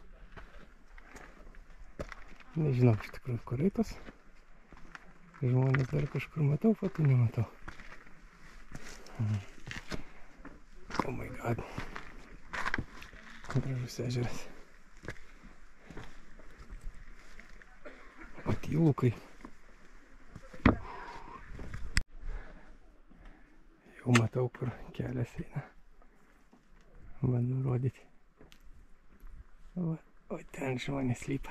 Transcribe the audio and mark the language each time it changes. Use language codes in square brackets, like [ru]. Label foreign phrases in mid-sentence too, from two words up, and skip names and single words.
[lt] Nežinau iš tikrųjų, kur raitas. Žmonės dar kažkur matau, fotų nematau. [en] Oh my god. [lt] Gražus ežeras. O tylukai. Jau matau, kur kelias eina. Bandau rodyti. O ten žmonės lypa.